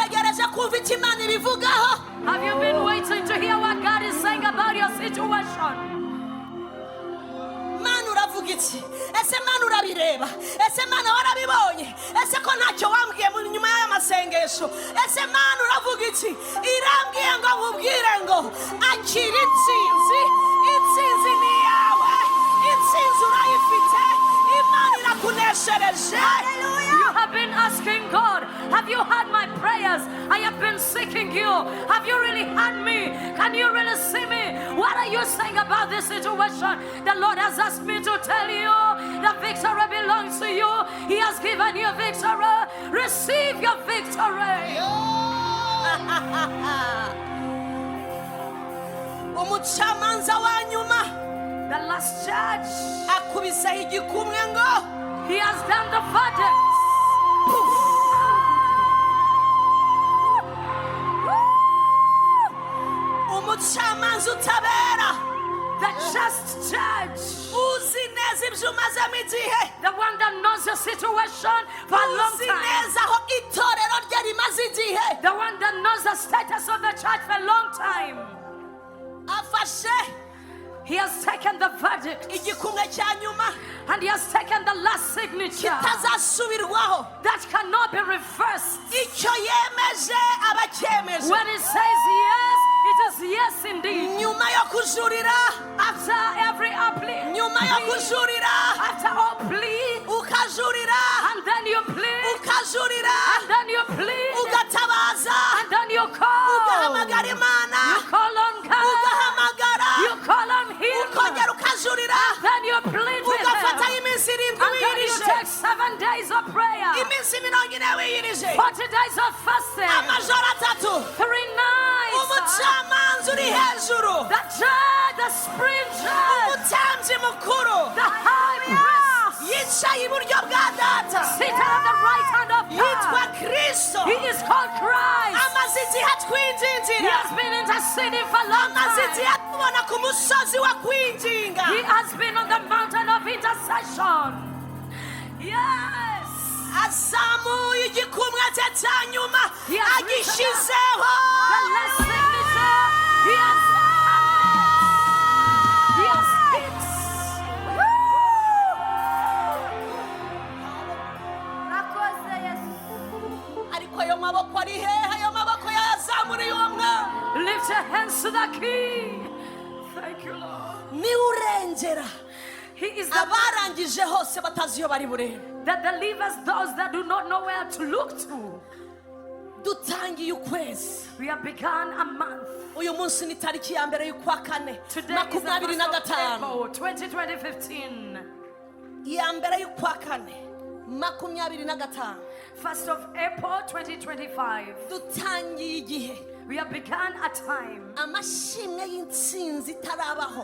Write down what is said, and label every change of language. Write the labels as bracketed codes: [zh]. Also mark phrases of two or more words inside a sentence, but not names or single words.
[rw] utegereje kumva icyo Imana ibivugaho? [en] Have you been waiting to hear what God is saying about your situation? [rw] Mana uravuga iki? Ese Mana urabireba? Ese Mana warabibonye? Ese ko ntacyo wambwiye mu nyuma y'aya masengesho? Ese Mana uravuga iki? Irambwiye ngo nkubwire ngo akira intsinzi. Intsinzi ni yawe. Intsinzi urayifite. Imana irakuneshereje. [en] You have been asking God, have you heard my prayers? I have been seeking you. Have you really heard me? Can you really see me? What are you saying about this situation? The Lord has asked me to tell you the victory belongs to you. He has given you victory. Receive your victory. [rw] Umucamanza wa nyuma [en] The last judge, [rw] akubisaho igikumwe ngo [en] he has done the verdict. [rw] umucamanza utabera, [en] The just judge, [rw] uzi neza ibyo umazemo igihe, [en] the one that knows your situation for a long [rw] uzi [en] time, [rw] neza aho itorero rye rimaze igihe, [en] the one that knows the status of the church for a long time. [rw] afashe [en] He has taken the verdict [rw] igikumwe cya nyuma [en] and he has taken the last signature [rw] kitazasubirwaho. [en] that cannot be reversed. [rw] Icyo yemeje abacyemeje [en] When it says yes, it is yes indeed. [rw] nyuma yo kujurira, [en] After every plea, [rw] nyuma yo kujurira, [en] after all plea, [rw] ukajurira, [en] and then you plead, [rw] ukajurira, [en] and then you plead, [rw] ugatabaza, [en] and then you call. [rw] ugahamagara Imana, [en] You call on God. [rw] ugahamagara, [en] You call on Him. [rw] ukongera ukajurira, [en] Then you plead with [rw] ugafataho [en] Him. [rw] iminsi irindwi [en] And then you [rw] wiyirije, [en] take 7 days of prayer, [rw] iminsi 40 wiyirije, [en] 40 days of fasting, [rw] amajoro 3. [en] 3 nights. [rw] umucamanza uri hejuru, [en] The judge, the supreme judge, [rw] umutambyi mukuru [en] the high priest, [rw] yicaye iburyo bwa data, [en] seated at the right hand of [rw] yitwa [en] God. [rw] Kristo, [en] He is called Christ. [rw] amaze igihe [en] He [rw] atwingingira, [en] has been interceding for a long [rw] amaze [en] time. [rw] igihe atubona ku musozi wa kwinginga, [en] He has been on the mountain of intercession. Yes. [rw] azamuye igikumwe cye cya nyuma, [en] He has [rw] agishyizeho, [en] The last signature. He has hit. [rw] ariko ayo maboko ari hehe? Ayo maboko yazamuriye uwo mwana, [en] Lift your hands to the King. Thank you, Lord. [rw] niwe urengera [en] He is the [rw] abarangije hose batazi iyo bari burebe. [en] that delivers those that do not know where to look to. [rw] Dutangiye ukwezi, [en] We have begun a month. [rw] uyu munsi ni tariki ya mbere y'ukwa kane [en] Today is the 1st 25, of April, 2015. [rw] iya mbere y'ukwa kane 25, [en] 1st of April, 2025. [rw] dutangiye igihe [en] We have begun a time. [rw] amashimwe y'intsinzi itarabaho